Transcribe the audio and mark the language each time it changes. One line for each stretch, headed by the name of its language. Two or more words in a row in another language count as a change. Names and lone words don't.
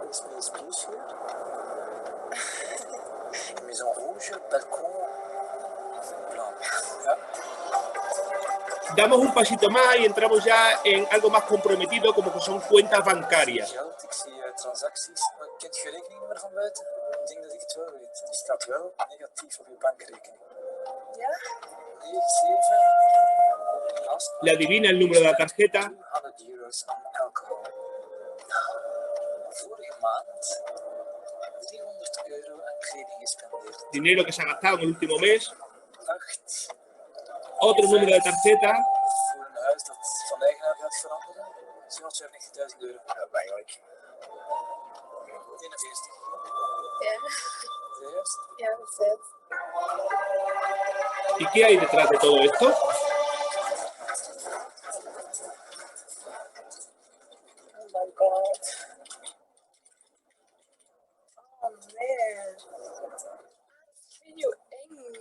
French: Maison rouge, balcón, blanc.
Spanish: Damos un pasito más y entramos ya en algo más comprometido, como que son cuentas bancarias.
Dutch: Ik zie transacties. Kent je rekeningnummer van buiten? Ik denk dat ik het wel weet. Die staat wel negatief op je bankrekening. Ja? 97.
Spanish: Le adivina el número de la tarjeta.
Dutch: 200 euros aan alcohol. Vorige maand 300 euro aan kleding gespendeerd.
Spanish: Dinero que se ha gastado en el último mes. 8. Otro número de tarjeta.
Dutch: Voor een huis dat van eigenaar gaat veranderen. 790.000 euro. Ja, eigenlijk. 41. Ja. Ja, dat is het.
Spanish: ¿Y qué hay detrás de todo esto?
English: Oh my god. Oh man.
Dutch: Video eng.